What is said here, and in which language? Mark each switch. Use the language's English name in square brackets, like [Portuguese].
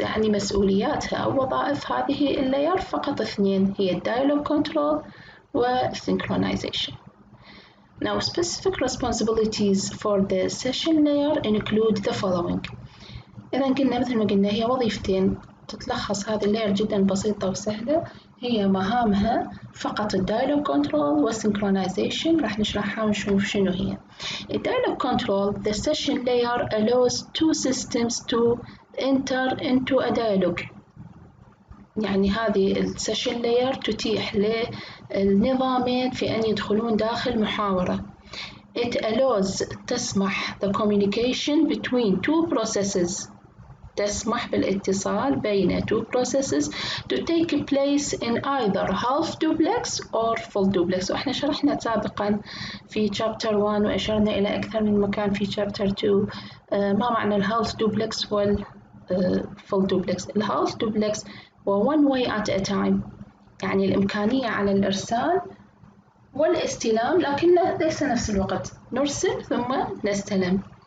[Arabic] يعني مسؤولياتها أو وظائف هذه اللاير فقط اثنين، هي dialogue control و synchronization. [English] Now specific responsibilities for the session layer include the following. [Arabic] إذا قلنا مثل ما قلنا هي وظيفتين، تتلخص هذه اللاير جدا بسيطة وسهلة، هي مهامها فقط الدايلوج كنترول والسynchronization، راح نشرحها ونشوف شنو هي. [English] الدايلوج control the session layer allows two systems to enter into a dialogue. [Arabic] يعني هذه السيشن لاير تتيح للنظامين في أن يدخلون داخل محاورة. [English] It allows [Arabic] تسمح [English] the communication between two processes. [Arabic] تسمح بالاتصال بين [English] two processes to take place in either half duplex or full duplex. [Arabic] وإحنا شرحنا سابقا في chapter 1 وأشرنا إلى أكثر من مكان في chapter 2 ما معنى الهالف دوبلكس والفول دوبلكس. الهالف دوبلكس هو [English] one way at a time، [Arabic] يعني الإمكانية على الإرسال والاستلام، لكن ليس نفس الوقت، نرسل ثم نستلم.